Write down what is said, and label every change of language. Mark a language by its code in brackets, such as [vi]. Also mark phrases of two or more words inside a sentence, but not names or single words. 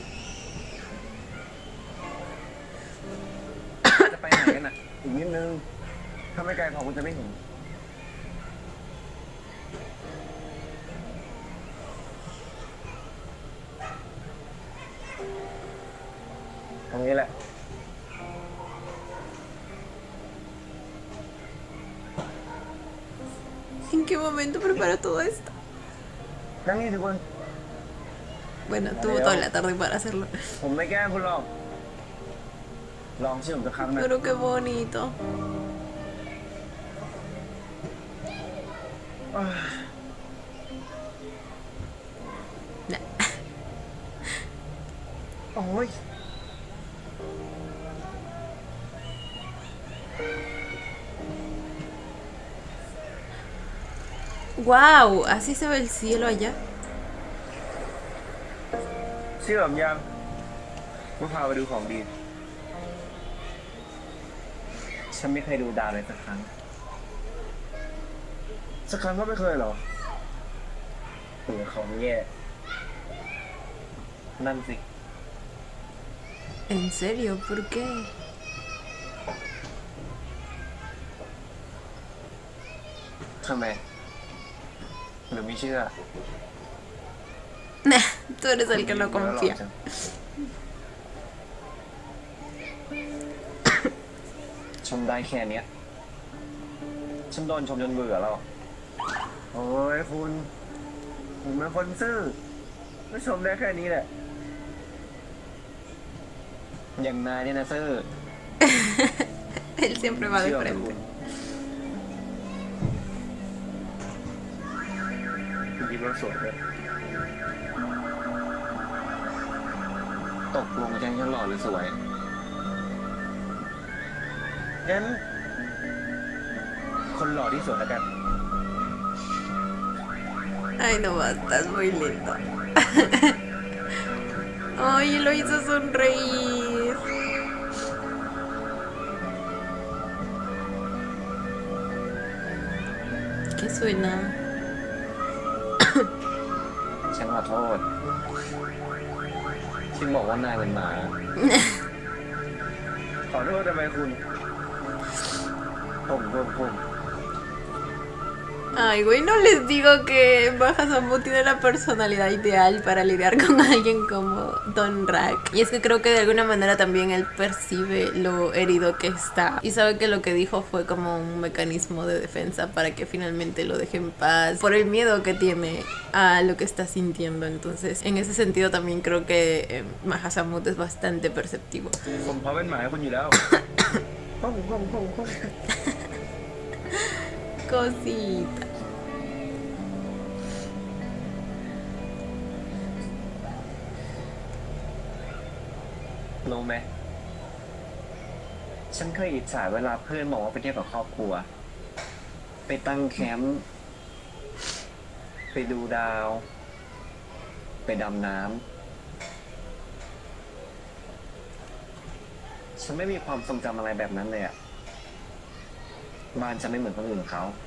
[th] จะไปไหนกันอ่ะ อีกนิดนึง ถ้าไม่ไกลพอคุณจะไม่เห็นตรงนี้แหละ [es] ¿En qué momento preparó todo esto? [th] นั่งนี่สิคุณ [es] Bueno, tuvo toda la tarde para hacerlo. [th] ผมไม่แกล้งคุณหรอก ลองเชื่อผมสักครั้งนะ [es] Pero qué bonito. [th] น่ะ โอ้ย [es] Wow, así se ve el cielo allá. [th] เชื่อผมยังว่าพาไปดูของดี ฉันไม่เคยดูดาวเลยสักครั้ง สักครั้งก็ไม่เคยเหรอเผื่อของแย่ นั่นสิ [es] ¿En serio? ¿Por qué? [th] ทำไม หรือไม่เชื่อ [es] Nah, tú eres el que no confía. [th] ชมได้แค่เนี้ย ฉันโดนชมจนเบื่อแล้ว โอ้ยคุณ ผมเป็นคนซื่อไม่ชมได้แค่นี้แหละ อย่างนายเนี่ยนะซื่อ [es] Él siempre va de [th] เชื่อไหม [es] frente. [th] คุณคิดว่าสวยไหม ตกลงฉันหล่อหรือสวย งั้น คนหล่อที่สุดแล้วกัน [es] Ay, no basta, es muy lindo. Ay, lo hizo sonreír. ¿Qué suena? [th] ฉันขอโทษ ที่บอกว่านายเป็นหมา ขอโทษทำไมคุณ ผม [es] Ay, güey, no les digo que Baja Samu tiene la personalidad ideal para lidiar con alguien como Don Rack. Y es que creo que de alguna manera también él percibe lo herido que está. Y sabe que lo que dijo fue como un mecanismo de defensa para que finalmente lo deje en paz. Por el miedo que tiene a lo que está sintiendo. Entonces, en ese sentido también creo que Baja Samu es bastante perceptivo. [th] ผมพร้อมเป็นหมายคุณอยู่แล้ว [es] Cosita. [th] รู้ไหม ฉันเคยอิจฉาเวลาเพื่อนบอกว่าไปเที่ยวกับครอบครัว ไปตั้งแคมป์ ไปดูดาว ไปดำน้ำ ฉันไม่มีความทรงจำอะไรแบบนั้นเลยอะบ้านฉันไม่เหมือนคนอื่นเขา